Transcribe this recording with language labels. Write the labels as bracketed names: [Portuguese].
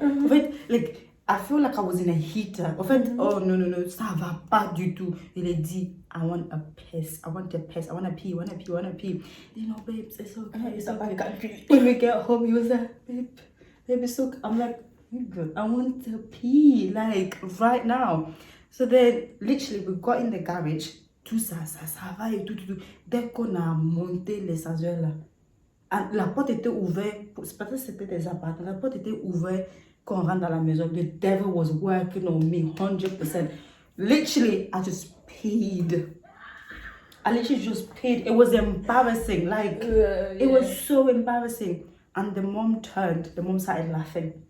[French] En fait, [English] I feel like I was in a heater. [French] En fait, oh non, ça va pas du tout. Il a dit, [English] I want a piss. I want a piss. I want to pee. You know, babe, it's okay. It's okay. When we get home, he was like, babe, it's okay. I'm like, I want to pee, like, right now. So then, literally, we got in the garage. [French] Tout ça va et tout. Dès qu'on a monté les ascenseurs là, la porte était ouverte. C'est parce que c'était des appartements. La porte était ouverte quand on rentre dans la maison. [English] The devil was working on me 100%. Literally, I just peed. It was embarrassing. Like, it was so embarrassing. And the mom started laughing.